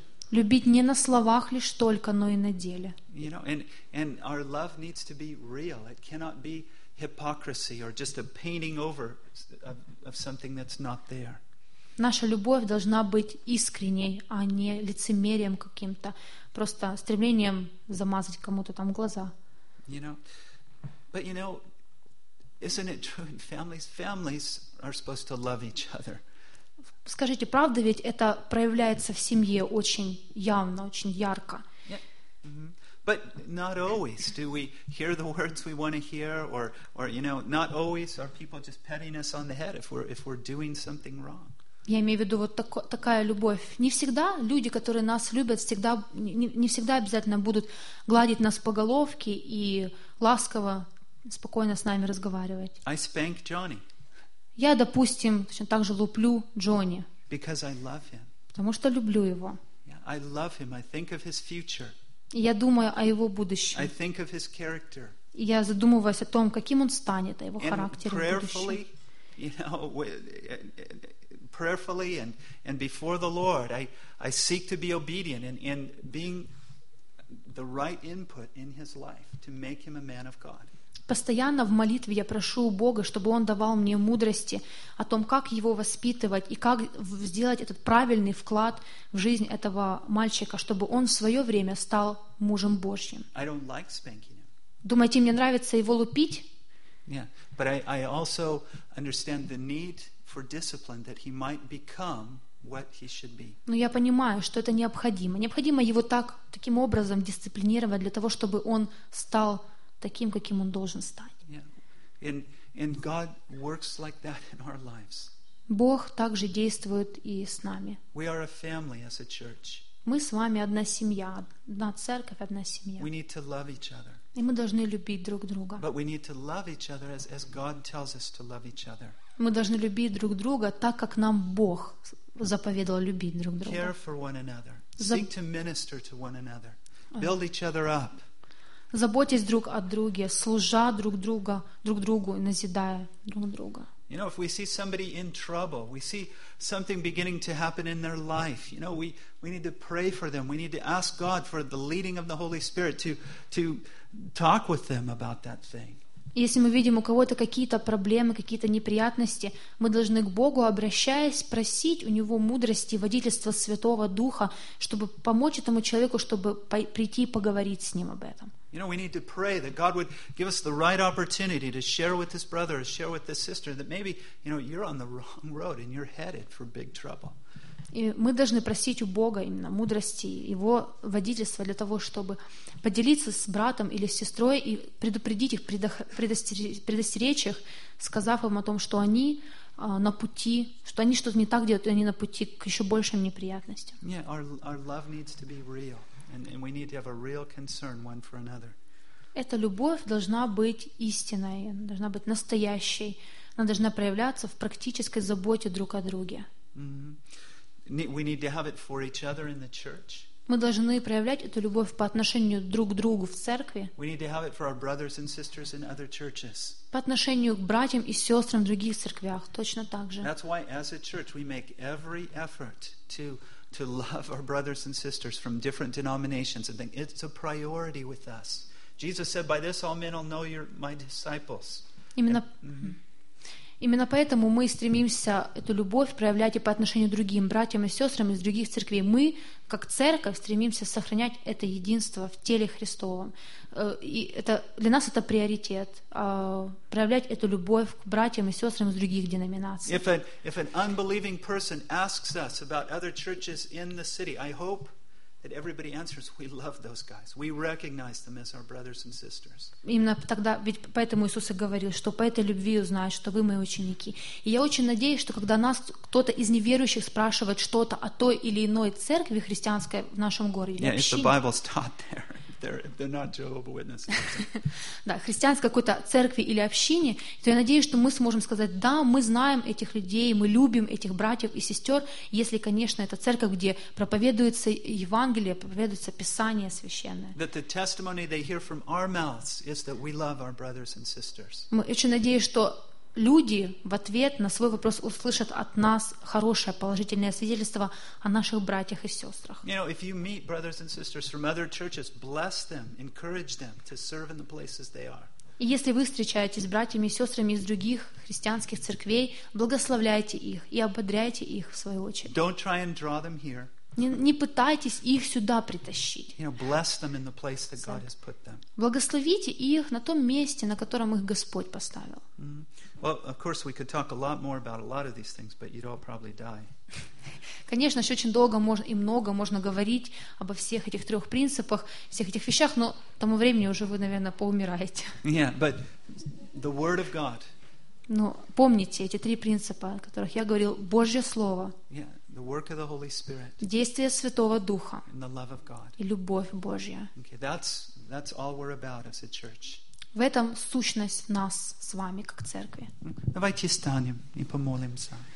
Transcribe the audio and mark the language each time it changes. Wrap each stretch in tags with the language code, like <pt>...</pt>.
<ru>Любить не на словах лишь только, но и на деле.</ru> <en>You know, and our love needs to be real. It cannot be hypocrisy or just a painting over of something that's not there.</en> <ru>Наша любовь должна быть искренней, а не лицемерием каким-то, просто стремлением замазать кому-то там глаза.</ru> <en>You know, but you know, isn't it true in families? Families are supposed to love each other.</en> <ru>Скажите, правда ведь это проявляется в семье очень явно, очень ярко.</ru> <en>Yeah. Mm-hmm. But not always do we hear the words we want to hear, or you know, not always are people just patting us on the head if we're doing something wrong.</en> <ru>Я имею в виду вот такая любовь. Не всегда люди, которые нас любят, всегда не всегда обязательно будут гладить нас по головке и ласково спокойно с нами разговаривать.</ru> <en>I spank Johnny.</en> <ru>Я, допустим, точно так же луплю Джонни.</ru> <en>Because I love him.</en> <ru>Потому что люблю его.</ru> <en>Yeah, I love him. I think of his future.</en> <ru>И я думаю о его будущем.</ru> <en>I think of his character.</en> <ru>И я задумываюсь о том, каким он станет, о его характере в будущем.</ru> <en>Prayerfully and before the Lord, I seek to be obedient and being the right input in his life to make him a man of God.</en> <ru>Постоянно в молитве я прошу у Бога, чтобы Он давал мне мудрости о том, как его воспитывать и как сделать этот правильный вклад в жизнь этого мальчика, чтобы он в свое время стал мужем Божьим.</ru> <en>I don't like spanking him.</en> <ru>Думаете, мне нравится его лупить?</ru> <en>Yeah, but I also understand the need for discipline that he might become what he should be.</en> <ru>Но я понимаю, что это необходимо. Необходимо его таким образом дисциплинировать для того, чтобы он стал таким, каким он должен стать.</ru> <en>Yeah. And God works like that in our lives.</en> <ru>Бог также действует и с нами.</ru> <en>We are a family as a church.</en> <ru>Мы с вами одна семья, одна церковь, одна семья.</ru> <en>We need to love each other.</en> <ru>И мы должны любить друг друга.</ru> <en>But we need to love each other as God tells us to love each other.</en> <ru>Мы должны любить друг друга так, как нам Бог заповедал любить друг друга.</ru> <en>Care for one another. Seek to minister to one another. Build each other up.</en> <ru>Заботьтесь друг о друге, служа друг другу, назидая друг друга.</ru> <en>You know, if we see somebody in trouble, we see something beginning to happen in their life, you know, we need to pray for them. We need to ask God for the leading of the Holy Spirit to talk with them about that thing.</en> <ru>Если мы видим у кого-то какие-то проблемы, какие-то неприятности, мы должны к Богу, обращаясь, просить у Него мудрости, водительства Святого Духа, чтобы помочь этому человеку, чтобы прийти и поговорить с ним об этом.</ru> <en>You know, we need to pray that God would give us the right opportunity to share with this brother, share with this sister, that maybe, you know, you're on the wrong road and you're headed for big trouble.</en> <ru>И мы должны просить у Бога именно мудрости, Его водительства для того, чтобы поделиться с братом или с сестрой и предупредить их, предостеречь их, сказав им о том, что они на пути, что они что-то не так делают, и они на пути к еще большим неприятностям.</ru> <en>Yeah, our love needs to be real, and we need to have a real concern one for another.</en> <ru>Эта любовь должна быть истинной, должна быть настоящей, она должна проявляться в практической заботе друг о друге.</ru> <en>We need to have it for each other in the church.</en> <ru>Мы должны проявлять эту любовь по отношению друг к другу в церкви.</ru> <en>We need to have it for our brothers and sisters in other churches.</en> <ru>По отношению к братьям и сестрам в других церквях точно так же.</ru> <en>That's why as a church we make every effort to love our brothers and sisters from different denominations. And it's a priority with us. Jesus said, "By this all men will know you're my disciples."</en> <ru>Именно поэтому мы стремимся эту любовь проявлять и по отношению к другим братьям и сестрам из других церквей. Мы, как церковь, стремимся сохранять это единство в теле Христовом. И это, для нас это приоритет, проявлять эту любовь к братьям и сестрам из других деноминаций.</ru> <en>If an unbelieving person asks us about other churches in the city, I hope that everybody answers, we love those guys. We recognize them as our brothers and sisters.</en> <ru>Именно тогда, ведь поэтому Иисус и говорил, что по этой любви узнают, что вы мои ученики. И я очень надеюсь, что когда нас кто-то из неверующих спрашивает что-то о той или иной церкви христианской в нашем городе,</ru> <en>yeah, if the Bible's taught there, they're not Jehovah's Witnesses.</en> <ru>Да, христианской какой-то церкви или общине, то я надеюсь, что мы сможем сказать, да, мы знаем этих людей, мы любим этих братьев и сестер, если, конечно, это церковь, где проповедуется Евангелие, проповедуется Писание Священное.</ru> <en>That the testimony they hear from our mouths is that we love our brothers and sisters.</en> <ru>Мы очень надеемся, что люди в ответ на свой вопрос услышат от нас хорошее, положительное свидетельство о наших братьях и сестрах.</ru> <en>You know, if you meet brothers and sisters from other churches, bless them, encourage them to serve in the places they are.</en> <ru>И если вы встречаетесь с братьями и сестрами из других христианских церквей, благословляйте их и ободряйте их в свою очередь.</ru> <en>Don't try and draw them here.</en> <ru>Не пытайтесь их сюда притащить.</ru> <en>Bless them in the place that God has put them.</en> <ru>Благословите их на том месте, на котором их Господь поставил.</ru> <en>Well, of course, we could talk a lot more about a lot of these things, but you'd all probably die.</en> <ru>Конечно, еще очень долго и много можно говорить обо всех этих трех принципах, всех этих вещах, но тому времени уже вы, наверное, поумираете.</ru> <en>Yeah, but the Word of God.</en> <ru>Но помните эти три принципа, о которых я говорил, Божье Слово.</ru> <en>Yeah. The work of the Holy Spirit.</en> <ru>Действие Святого Духа.</ru> <en>And the love of God.</en> <ru>И любовь Божья.</ru> <en>Okay, that's all we're about as a church.</en> <ru>В этом сущность нас с вами как церкви. Давайте встанем и помолимся.</ru>